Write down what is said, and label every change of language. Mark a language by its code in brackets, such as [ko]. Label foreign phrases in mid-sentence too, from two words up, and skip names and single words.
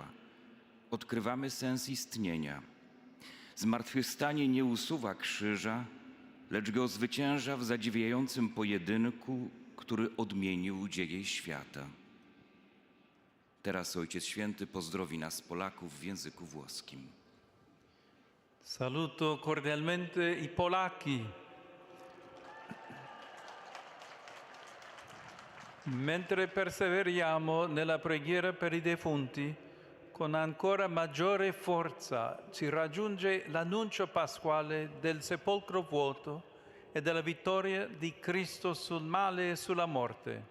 [pl] Odkrywamy sens istnienia. Zmartwychwstanie nie usuwa krzyża, lecz go zwycięża w zadziwiającym pojedynku, który odmienił dzieje świata. Teraz Ojciec Święty pozdrowi nas Polaków w języku włoskim. [it] Saluto cordialmente i polacchi. Mentre perseveriamo nella preghiera per i defunti, con ancora maggiore forza ci raggiunge l'annuncio pasquale del sepolcro vuoto e della vittoria di Cristo sul male e sulla morte.